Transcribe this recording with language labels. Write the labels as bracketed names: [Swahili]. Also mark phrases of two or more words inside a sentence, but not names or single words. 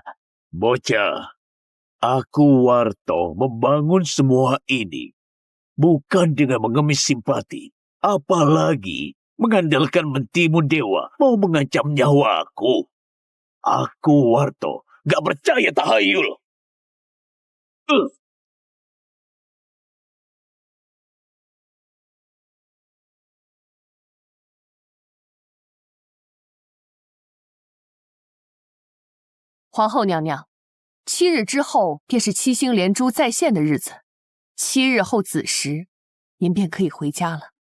[Indonesian] Bocah, aku Warto membangun semua ini bukan dengan mengemis simpati, apalagi mengandalkan mentimun dewa mau mengancam nyawaku. Aku Warto gak percaya tahayul. [Chinese] 皇后娘娘，7日之后便是七星连珠再现的日子，7日后子时，您便可以回家了。